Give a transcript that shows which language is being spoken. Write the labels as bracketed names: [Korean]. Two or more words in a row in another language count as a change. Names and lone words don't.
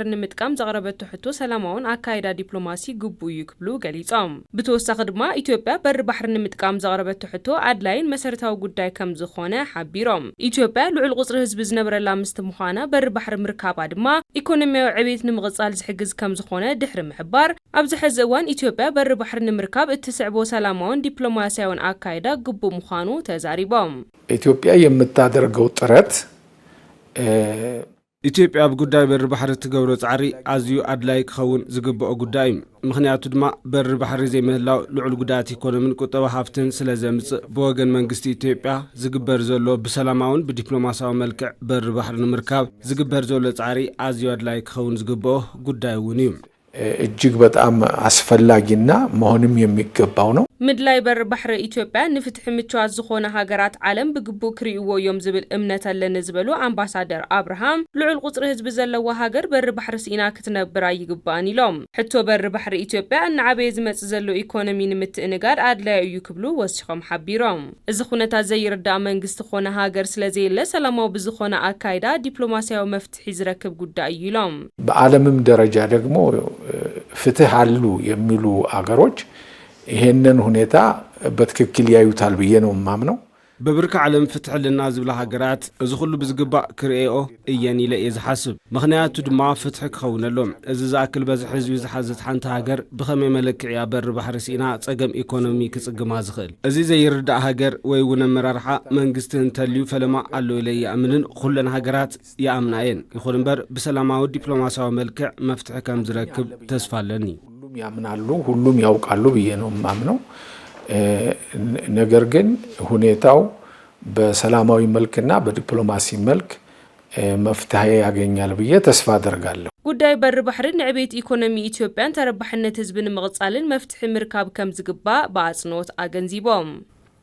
[Tigrinya] ንምጥቃም ዘቕረበቶ ሕቶ ሰላማውን አካይዳ ዲፕሎማሲ ግቡእ እዩ ክብሉ ገሊጾም። ብተወሳኺ ድማ ኢትዮጵያ በር ባሕሪ ንምጥቃም ዘቕረበቶ ሕቶ ኣድላይን መሰረታዊ ጉዳይ ከም ዝኾነ ሓቢሮም። ኢትዮጵያ ልዑል ቁጽሪ ህዝቢ ዝነበረላ ምስቲ ምዃና በር ባሕሪ ምርካባ ድማ ኢኮኖሚያዊ ዕብየት ንምቕጻል ዝሕግዝ ከም ዝኾነ ድሕሪ ምሕባር ኣብዚ ሕዚ እዋን ኢትዮጵያ በር ባሕሪ ንምርካብ እትስዕቦ ሰላማውን ዲፕሎማሲያውን አካይዳ ግቡእ ምዃኑ ተዛሪቦም። [Amharic] ኢትዮጵያ የምታደርገው ጥረት [Tigrinya] ኢትዮጵያ በጉዳይ በር ባሕሪ ትገብሮ ጻዕሪ ኣዝዩ ኣድላይ ክኸውን ዝግብኦ ጉዳይ ምክንያቱ ድማ በር ባሕሪ ዘይምህላው ልዑል ጉዳት ኢኮኖሚን ቁጠባ ሃፍትን ስለ ዘምጽእ ብወገን መንግስቲ ኢትዮጵያ ዝግበር ዘሎ ብሰላማውን ብዲፕሎማሲያዊ መልክዕ በር ባሕሪ ንምርካብ ዝግበር ዘሎ ጻዕሪ ኣዝዩ ኣድላይ ክኸውን ዝግብኦ ጉዳይ እውን እዩ። [Amharic] እጅግ በጣም አስፈላጊና መሆንም የሚገባው ነው። [Tigrinya] ምድላይ በር ባሕሪ ኢትዮጵያ ንፍትሕ ምቹዋት ዝኾነ ሃገራት ዓለም ብግቡእ ክሪእዎ እዮም ዝብል እምነት ኣለኒ ዝበሉ አምባሳደር አብርሃም ልዑል ቁጽሪ ህዝቢ ዘለዋ ሃገር በር ባሕሪ ሲና ክትነብር ኣይግባእን ኢሎም። ሕቶ በር ባሕሪ ኢትዮጵያ ንዓበየ ዝመጽእ ዘሎ ኢኮኖሚ ንምትእንጋድ ኣድላይ እዩ ክብሉ ወሲኾም ሓቢሮም። እዚ ኩነታት ዘይርዳእ መንግስቲ ኮነ ሃገር ስለዘየለ ሰላማዊ ብዝኾነ አካይዳ ዲፕሎማሲያዊ መፍትሒ ዝረክብ ጉዳይ እዩ ኢሎም። [Amharic] በዓለምም ደረጃ ደግሞ ፍትህ አሉ የሚሉ አገሮች ይሄንን ሁኔታ በትክክል ያዩታል ብዬ ነው ማምነው። [Tigrinya] በብርካ ዓለም ፍትሕ ለና ዝብላ ሃገራት እዚ ኩሉ ብዝግባእ ክርኤኦ እየን ኢለ ዝሓስብ ምክንያቱ ድማ ፍትሕ ክኸውነሎም እዚ ዝኣክል በዝሒ ህዝቢ ዝሓዘት ሓንቲ ሃገር ብኸመይ መለክዕያ በር ባሕሪ ሲና ጸገም ኢኮኖሚ ክጽግማ ዝኽእል እዚ ዘይርዳእ ሃገር ወይ እውን ኣመራርሓ መንግስቲ እንተልዩ ፈለማ ኣሎ ኢለ ይኣምንን ኩለን ሃገራት ይኣምናየን ይኹን እምበር ብሰላማዊ ዲፕሎማሲያዊ መልክዕ መፍትሒ ከም ዝረክብ ተስፋ ኣለኒ። [Amharic] ሁሉም ያምናሉ ሁሉም ያውቃሉ ብዬ ነው ማምነው። ነገር ግን ሁኔታው በሰላማዊ መልክና በዲፕሎማሲ መልክ መፍትሄ ያገኛል ብዬ ተስፋ አደርጋለሁ። [Tigrinya] ጉዳይ በር ባሕሪ ንዕብየት ኢኮኖሚ ኢትዮጵያን ተረባሕነት ህዝብን ምቕጻልን መፍትሒ ምርካብ ከም ዝግባእ በአጽንኦት አገንዚቦም።